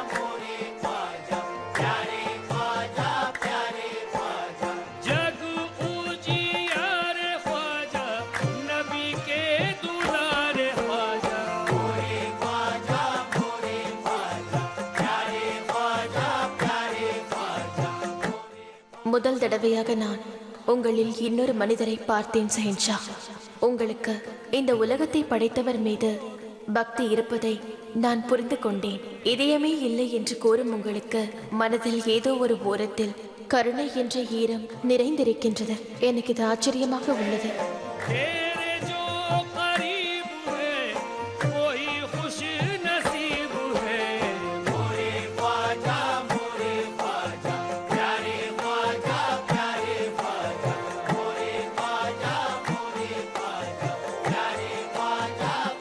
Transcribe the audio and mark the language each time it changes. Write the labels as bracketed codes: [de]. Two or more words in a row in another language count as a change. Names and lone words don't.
[hi] प्यारे ख्वाजा प्यारे जग उजियार ख्वाजा नबी के दुलारे ख्वाजा मोरे ख्वाजा प्यारे ख्वाजा [ta] முதல் தடவையாக நான் உங்களில் இன்னொரு மனிதரை பார்த்தேன் ஷெஹன்ஷா. உங்களுக்கு இந்த உலகத்தை படைத்தவர் மீது பக்தி இருப்பதை நான் புரிந்து கொண்டேன். இதயமே இல்லை என்று கூறும் உங்களுக்கு மனதில் ஏதோ ஒரு ஓரத்தில் கருணை என்ற ஈரம் நிறைந்திருக்கின்றது. எனக்கு இது ஆச்சரியமாக உள்ளது. [hi] तेरे जो करीब है वही खुश नसीब है मोरे ख्वाजा प्यारे ख्वाजा मोरे ख्वाजा प्यारे ख्वाजा